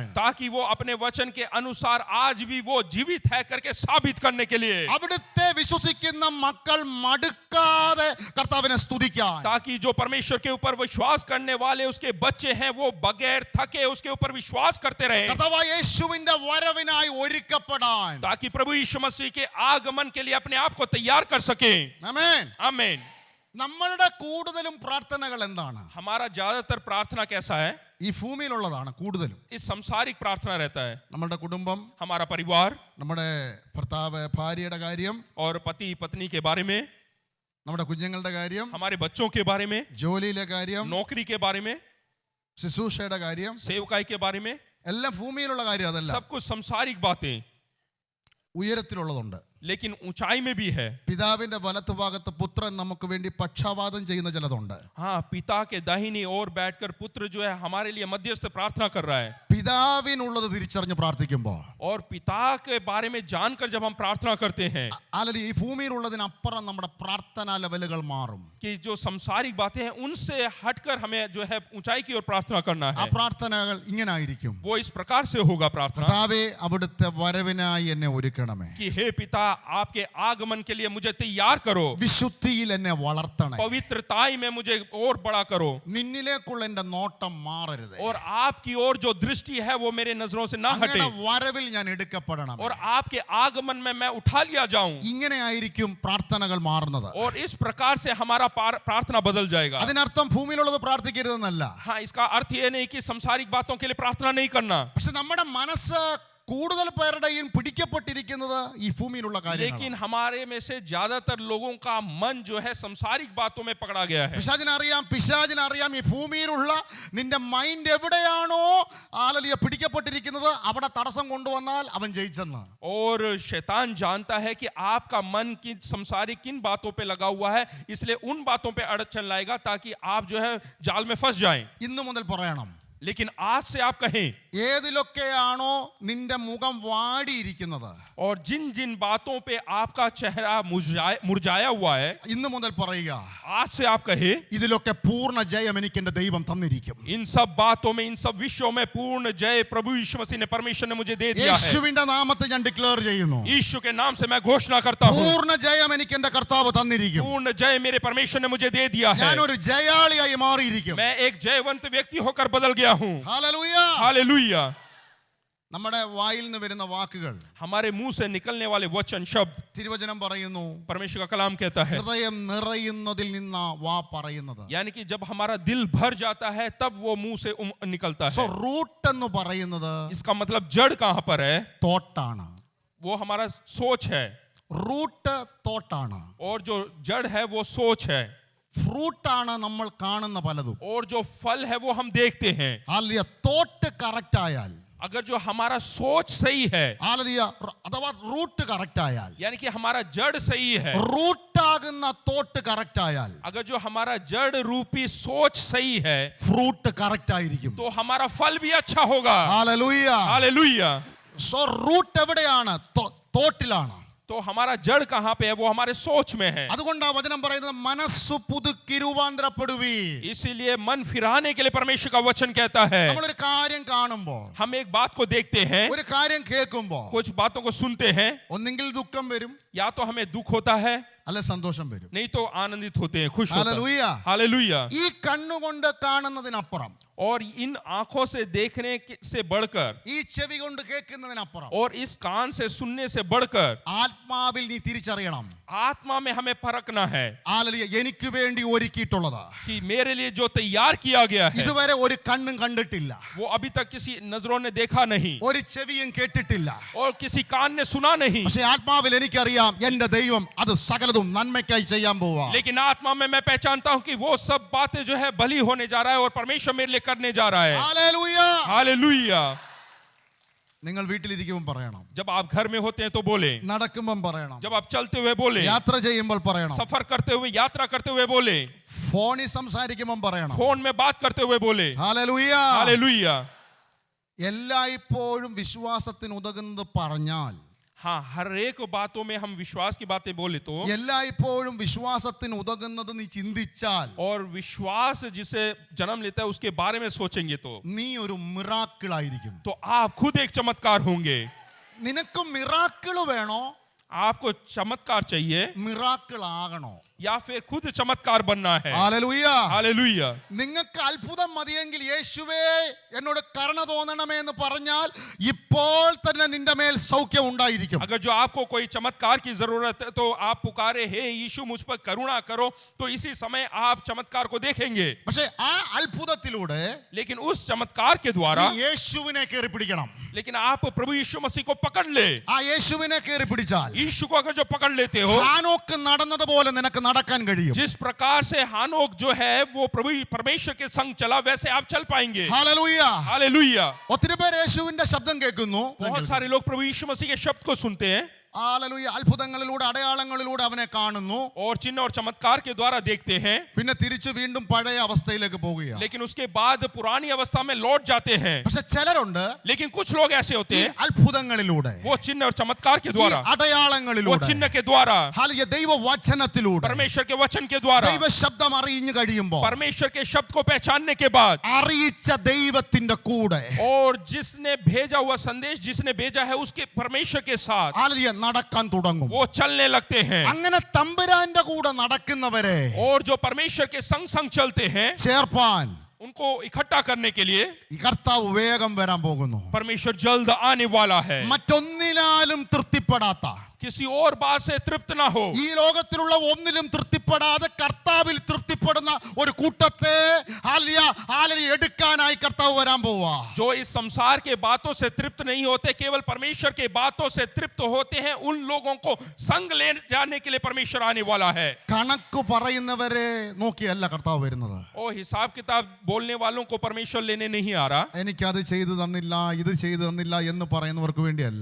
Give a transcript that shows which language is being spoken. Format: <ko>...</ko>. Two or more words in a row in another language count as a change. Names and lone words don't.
<hi>ताकि वो अपने वचन के अनुसार आज भी वो जीवित है करके साबित करने के लिए,</hi> <ml>അവിടുത്തെ വിശ്വസിക്കുന്ന മക്കൾ മടുക്കാതെ കർത്താവിനെ സ്തുതിക്കാൻ,</ml> <hi>ताकि जो परमेश्वर के ऊपर विश्वास करने वाले उसके बच्चे हैं वो बगैर थके उसके ऊपर विश्वास करते रहे,</hi> <ml>കർത്താവായ യേശുവിന്റെ വരവിനായി ഒരുക്കപ്പെടാൻ.</ml> <hi>ताकि प्रभु यीशु मसीह के आगमन के लिए अपने आप को तैयार कर सके।</hi> <ml>ആമേൻ.</ml> <hi>आमीन।</hi> <ml>നമ്മളുടെ കൂടുതലും പ്രാർത്ഥനകൾ എന്താണ്?</ml> <hi>हमारा ज्यादातर प्रार्थना कैसा है?</hi> <ml>ഈ ഭൂമിയിലുള്ളതാണ് കൂടുതലും.</ml> <hi>इस संसारिक प्रार्थना रहता है।</hi> <ml>നമ്മളുടെ കുടുംബം,</ml> <hi>हमारा परिवार</hi> <ml>നമ്മുടെ ഭർത്താവ് ഭാര്യയുടെ കാര്യം,</ml> <hi>और पति पत्नी के बारे में,</hi> <ml>നമ്മുടെ കുഞ്ഞുങ്ങളുടെ കാര്യം,</ml> <hi>हमारे बच्चों के बारे में,</hi> <ml>ജോലിയിലെ കാര്യം,</ml> <hi>नौकरी के बारे में,</hi> <ml>ശുശ്രൂഷയുടെ കാര്യം,</ml> <hi>सेवकाई के बारे में,</hi> <ml>എല്ലാം ഭൂമിയിലുള്ള കാര്യം. അതല്ല,</ml> <hi>सब कुछ संसारिक बातें,</hi> <ml>ഉയരത്തിലുള്ളതുണ്ട്.</ml> <hi>लेकिन ऊंचाई में भी है।</hi> <ml>പിതാവിന്റെ വലത്തുഭാഗത്ത് പുത്രൻ നമുക്ക് വേണ്ടി പക്ഷാപാതം ചെയ്യുന്ന ചിലതുണ്ട്.</ml> <hi>हाँ, पिता के दाहिनी ओर बैठकर पुत्र जो है हमारे लिए मध्यस्थ प्रार्थना कर रहा है।</hi> <ml>പിതാവിനുള്ളത് തിരിച്ചറിഞ്ഞ് പ്രാർത്ഥിക്കുമ്പോൾ,</ml> <hi>और पिता के बारे में जानकर जब हम प्रार्थना करते हैं</hi> <ml>അല്ലെങ്കിൽ ഈ ഭൂമിയിലുള്ളതിനപ്പുറം നമ്മുടെ പ്രാർത്ഥനാ ലെവലുകൾ മാറും.</ml> <hi>कि जो संसारिक बातें हैं उनसे हटकर हमें जो है ऊंचाई की ओर प्रार्थना करना</hi> <ml>ആ</ml> <hi>है,</hi> <ml>പ്രാർത്ഥനകൾ ഇങ്ങനെ ആയിരിക്കും.</ml> <hi>वो इस प्रकार से होगा प्रार्थना</hi> <ml>കർത്താവേ, അവിടുത്തെ വരവിനായി എന്നെ ഒരുക്കണമേ.</ml> <hi>कि हे पिता आपके आगमन के लिए मुझे तैयार करो,</hi> <ml>വിശുദ്ധിയിൽ എന്നെ വളർത്തണേ.</ml> <hi>पवित्रताई में मुझे और बड़ा करो,</hi> <ml>നിന്നിലേക്കുള്ള എന്റെ നോട്ടം മാറരുത്.</ml> <hi>और आपकी ओर जो दृष्टि है वो मेरे नजरों से ना हटे,</hi> <ml>അങ്ങയുടെ വരവിൽ ഞാൻ എടുക്കപ്പെടണം.</ml> <hi>और आपके आगमन में मैं उठा लिया जाऊं।</hi> <ml>ഇങ്ങനെ ആയിരിക്കും പ്രാർത്ഥനകൾ മാറുന്നത്.</ml> <hi>और इस प्रकार से हमारा प्रार्थना बदल जाएगा।</hi> <ml>അതിനർത്ഥം ഭൂമിയിലുള്ളത് പ്രാർത്ഥിക്കരുതെന്നല്ല.</ml> <hi>हाँ, इसका अर्थ ये नहीं कि संसारिक बातों के लिए प्रार्थना नहीं करना,</hi> <ml>പക്ഷെ നമ്മുടെ മനസ്സ് കൂടുതൽ പേരുടെയും പിടിക്കപ്പെട്ടിരിക്കുന്നത് ഈ ഭൂമിയിലുള്ള കാര്യങ്ങളാണ്.</ml> <hi>लेकिन हमारे में से ज्यादातर लोगों का मन जो है संसारिक बातों में पकड़ा गया है।</hi> <ml>പിശാചിനറിയാം ഈ ഭൂമിയിലുള്ള നിന്റെ മൈൻഡ് എവിടെയാണോ പിടിക്കപ്പെട്ടിരിക്കുന്നത് അവിടെ തടസ്സം കൊണ്ടുവന്നാൽ അവൻ ജയിച്ചെന്ന്.</ml> <hi>और शैतान जानता है कि आपका मन किन संसारिक किन बातों पे लगा हुआ है, इसलिए उन बातों पे अड़चन लाएगा ताकि आप जो है जाल में फंस जाएं।</hi> <ml>ഇന്നു മുതൽ പറയണം,</ml> <hi>लेकिन आज से आप कहें</hi> <ml>ഏതിലൊക്കെയാണോ നിന്റെ മുഖം വാടിയിരിക്കുന്നത്,</ml> <hi>और जिन जिन बातों पे आपका चेहरा मुरझाया हुआ है,</hi> <ml>ഇന്ന് മുതൽ പറയുക,</ml> <hi>आज से आप कहे</hi> <ml>ഇതിലൊക്കെ പൂർണ്ണ ജയം എനിക്ക് എന്റെ ദൈവം തന്നിരിക്കും.</ml> <hi>इन सब बातों में, इन सब विषयों में पूर्ण जय प्रभु यीशु मसीह ने, परमेश्वर ने मुझे दे दिया है.</hi> <ml>യേശുവിന്റെ നാമത്തിൽ ഞാൻ ഡിക്ലെയർ ചെയ്യുന്നു,</ml> <hi>यीशु के नाम से मैं घोषणा करता हूँ,</hi> <ml>പൂർണ്ണ ജയം എനിക്ക് എന്റെ കർത്താവ് തന്നിരിക്കും.</ml> <hi>पूर्ण जय मेरे परमेश्वर ने मुझे दे दिया है.</hi> <ml>ഞാൻ ഒരു ജയാളിയായി മാറിയിരിക്കും.</ml> <hi>मैं एक जयवंत व्यक्ति होकर बदल गया हूँ.</hi> <ml>ഹല്ലേലൂയ.</ml> <hi>हालेलुया.</hi> <ml>നമ്മുടെ വായിൽ നിന്ന് വരുന്ന വാക്കുകൾ,</ml> <hi>हमारे मुंह से निकलने वाले वचन शब्द,</hi> <ml>തിരുവചനം പറയുന്നു,</ml> <hi>परमेश्वर का कलाम कहता है,</hi> <ml>ഹൃദയം നിറയുന്നതിൽ നിന്നാ വാ പറയുന്നത്.</ml> <hi>यानी कि जब हमारा दिल भर जाता है तब वो मुंह से निकलता</hi> <ml>സോ</ml> <hi>है.</hi> <ml>റൂട്ട് എന്ന് പറയുന്നത്</ml> <hi>इसका मतलब जड़ कहाँ पर है?</hi> <ml>തോട്ടാണ്.</ml> <hi>वो हमारा सोच है,</hi> <ml>റൂട്ട് തോട്ടാണ്.</ml> <hi>और जो जड़ है वो सोच है,</hi> <ml>ഫ്രൂട്ടാണ് നമ്മൾ കാണുന്ന പലതും.</ml> <hi>और जो फल है वो हम देखते हैं.</hi> <ml>ഹല്ലേലൂയ.</ml> <en>thought correct</en> <ml>ആയാൽ,</ml> <hi>अगर जो हमारा सोच सही है,</hi> <ml>ഹല്ലേലൂയ, അഥവാ</ml> <en>root correct</en> <ml>ആയാൽ,</ml> <hi>यानी कि हमारा जड़ सही है,</hi> <ml>റൂട്ടാകുന്ന</ml> <en>thought correct</en> <ml>ആയാൽ,</ml> <hi>अगर जो हमारा जड़ रूपी सोच सही है,</hi> <en>fruit correct</en> <ml>ആയിരിക്കും.</ml> <hi>तो हमारा फल भी अच्छा होगा.</hi> <ml>ഹല്ലേലൂയ.</ml> <hi>हालेलुया.</hi> <en>so root</en> <ml>എവിടെയാണ്? തോട്ടിലാണ്.</ml> <hi>तो हमारा जड़ कहाँ पे है? वो हमारे सोच में है.</hi> <ml>അതുകൊണ്ടാ വചനം പറയുന്നത് മനസ്സു പുതുക്കി രൂപാന്തരപ്പെടുവീ.</ml> <hi>इसीलिए मन फिराने के लिए परमेश्वर का वचन कहता है.</hi> <ml>നമ്മളൊരു കാര്യം കാണുമ്പോൾ,</ml> <hi>हम एक बात को देखते हैं,</hi> <ml>ഒരു കാര്യം കേൾക്കുമ്പോൾ,</ml> <hi>कुछ बातों को सुनते हैं,</hi> <ml>ഒന്നെങ്കിൽ ദുഃഖം വരും,</ml> <hi>या तो हमें दुख होता है,</hi> <ml>അല്ലെ സന്തോഷം വരും.</ml> <hi>नहीं तो आनंदित होते हैं, खुश होते हैं.</hi> <ml>ഹല്ലേലൂയ.</ml> <hi>हालेलुया.</hi> <ml>ഈ കണ്ണുകൊണ്ട് കാണുന്നതിനപ്പുറം,</ml> <hi>और इन आंखों से देखने से बढ़कर,</hi> <ml>ഈ ചെവി കൊണ്ട് കേൾക്കുന്നതിനപ്പുറം,</ml> <hi>और इस कान से सुनने से बढ़कर,</hi> <ml>ആത്മാവിൽ നീ തിരിച്ചറിയണം,</ml> <hi>आत्मा में हमें परखना है</hi> <ml>ഹല്ലേലൂയ, എനിക്ക് വേണ്ടി ഒരുക്കിയിട്ടുള്ളത്</ml> <hi>कि मेरे लिए जो तैयार किया गया है</hi> <ml>ഇതുവരെ ഒരു കണ്ണും കണ്ടിട്ടില്ല,</ml> <hi>वो अभी तक किसी नजरों ने देखा नहीं,</hi> <ml>ഒരു ചെവിയും കേട്ടിട്ടില്ല.</ml> <hi>और किसी कान ने सुना नहीं.</hi> <ml>പക്ഷേ ആത്മാവിൽ എനിക്കറിയാം എന്റെ ദൈവം അത് സകലതും നന്മയ്ക്കായി ചെയ്യാൻ പോവാ.</ml> <hi>लेकिन आत्मा में मैं पहचानता हूं कि वो सब बातें जो है भली होने जा रहा है, और परमेश्वर मेरे लिए करने जा रहा है.</hi> <ml>ഹല്ലേലൂയ.</ml> <hi>हालेलुया.</hi> <ml>നിങ്ങൾ വീട്ടിലിരിക്കുമ്പോൾ പറയണം,</ml> <hi>जब आप घर में होते हैं तो बोले,</hi> <ml>നടക്കുമ്പോൾ പറയണം,</ml> <hi>जब आप चलते हुए बोले,</hi> <ml>യാത്ര ചെയ്യുമ്പോൾ പറയണം,</ml> <hi>सफर करते हुए, यात्रा करते हुए बोले,</hi> <ml>ഫോണിൽ സംസാരിക്കുമ്പോൾ പറയണം.</ml> <hi>फोन में बात करते हुए बोले.</hi> <ml>ഹല്ലേലൂയ.</ml> <hi>हालेलुया.</hi> <ml>എല്ലായ്പ്പോഴും വിശ്വാസത്തിന് ഉതകുന്നത് പറഞ്ഞാൽ,</ml> <hi>हाँ, हर एक बातों में हम विश्वास की बातें बोले तो,</hi> <ml>എല്ലായ്പ്പോഴും വിശ്വാസത്തിന് ഉതകുന്നത് നീ ചിന്തിച്ചാൽ,</ml> <hi>और विश्वास जिसे जन्म लेता है उसके बारे में सोचेंगे तो</hi> <ml>നീ ഒരു മിറാക്കിൾ ആയിരിക്കും.</ml> <hi>आप खुद एक चमत्कार होंगे.</hi> <ml>നിനക്ക് മിറാക്കിൾ വേണോ,</ml> <hi>आपको चमत्कार चाहिए,</hi> <ml>മിറാക്കിൾ ആകണോ?</ml> <hi>या फिर खुद चमत्कार बनना है.</hi> <ml>ഹല്ലേലൂയ.</ml> <hi>हालेलुया.</hi> <ml>നിങ്ങൾക്ക് അത്ഭുതം മതിയെങ്കിൽ യേശുവേ എന്നോട് കരുണ തോന്നണമേ എന്ന് പറഞ്ഞാൽ ഇപ്പോൾ തന്നെ നിന്റെ മേൽ സൗഖ്യം ഉണ്ടായിരിക്കും.</ml> <hi>अगर जो आपको कोई चमत्कार की जरूरत है तो आप पुकारे, हे यीशु मुझ पर करुणा करो, तो इसी समय आप चमत्कार को देखेंगे.</hi> <ml>പക്ഷേ ആ അത്ഭുതത്തിലൂടെ</ml> <hi>लेकिन उस चमत्कार के द्वारा,</hi> <ml>നീ യേശുവിനെ കയറി പിടിക്കണം.</ml> <hi>लेकिन आप प्रभु यीशु मसीह को पकड़ ले.</hi> <ml>ആ യേശുവിനെ കയറി പിടിച്ചാൽ</ml> <hi>यीशु को अगर जो पकड़ लेते हो,</hi> <ml>ഹാനോക്ക് നടന്നതുപോലെ നിനക്ക് നടക്കാൻ കഴിയും.</ml> <hi>जिस प्रकार से हानोक जो है वो प्रभु परमेश्वर के संग चला, वैसे आप चल पाएंगे.</hi> <ml>ഹല്ലേലൂയ.</ml> <hi>हालेलुया.</hi> <ml>ഒത്തിരി പേര് യേശുവിന്റെ ശബ്ദം കേൾക്കുന്നു,</ml> <hi>बहुत सारे लोग प्रभु यीशु मसीह के शब्द को सुनते हैं,</hi> <ml>ഹല്ലേലൂയ, അത്ഭുതങ്ങളിലൂടെ അടയാളങ്ങളിലൂടെ അവനെ കാണുന്നു,</ml> <hi>और चिन्ह और चमत्कार के द्वारा देखते हैं,</hi> <ml>പിന്നെ തിരിച്ചു വീണ്ടും പഴയ അവസ്ഥയിലേക്ക് പോവുകയാണ്.</ml> <hi>लेकिन उसके बाद पुरानी अवस्था में लौट जाते हैं.</hi> <ml>പക്ഷെ ചിലരുണ്ട്</ml> <hi>लेकिन कुछ लोग ऐसे होते</hi> <ml>ഈ</ml> <hi>हैं,</hi> <ml>അത്ഭുതങ്ങളിലൂടെ,</ml> <hi>वो चिन्ह और चमत्कार के</hi> <ml>ഈ</ml> <hi>द्वारा, वो</hi> <ml>അടയാളങ്ങളിലൂടെ,</ml> <hi>चिन्ह के द्वारा,</hi> <ml>ഹല്ലേലൂയ, ദൈവവചനത്തിലൂടെ,</ml> <hi>परमेश्वर के वचन के द्वारा,</hi> <ml>ദൈവ ശബ്ദം അറിഞ്ഞു കഴിയുമ്പോൾ</ml> <hi>परमेश्वर के शब्द को पहचानने के बाद,</hi> <ml>അറിയിച്ച ദൈവത്തിന്റെ കൂടെ,</ml> <hi>और जिसने भेजा हुआ संदेश जिसने भेजा है उसके परमेश्वर के साथ,</hi> <ml>ഹല്ലേലൂയ, നടക്കാൻ തുടങ്ങും.</ml> <hi>वो चलने लगते हैं.</hi> <ml>അങ്ങനെ തമ്പുരാന്റെ കൂടെ നടക്കുന്നവരെ</ml> <hi>और जो परमेश्वर के संग संग चलते हैं,</hi> <ml>ചേർപ്പാൻ</ml> <hi>उनको इकट्ठा करने के लिए</hi> <ml>ഈ കർത്താവ് വേഗം വരാൻ പോകുന്നു.</ml> <hi>परमेश्वर जल्द आने वाला है.</hi> <ml>മറ്റൊന്നിനാലും തൃപ്തിപ്പെടാത്ത,</ml> <hi>किसी और बात से तृप्त ना हो,</hi> <ml>ഈ ലോകത്തിലുള്ള ഒന്നിലും തൃപ്തിപ്പെടാതെ കർത്താവിൽ തൃപ്തിപ്പെടുന്ന ഒരു കൂട്ടത്തെ ഹല്ലേലൂയ എടുക്കാനായി കർത്താവ് വരാൻ പോവാ.</ml> <hi>जो इस संसार के बातों से तृप्त नहीं होते, केवल परमेश्वर के बातों से तृप्त होते हैं, उन लोगों को संग ले जाने के लिए परमेश्वर आने वाला है.</hi> <ml>കണക്ക് പറയുന്നവരെ നോക്കിയല്ല കർത്താവ് വരുന്നത്.</ml> <hi>और हिसाब किताब बोलने वालों को परमेश्वर लेने नहीं आ रहा.</hi> <ml>എനിക്കത് ചെയ്തു തന്നില്ല, ഇത് ചെയ്തു തന്നില്ല എന്ന് പറയുന്നവർക്ക് വേണ്ടിയല്ല.</ml>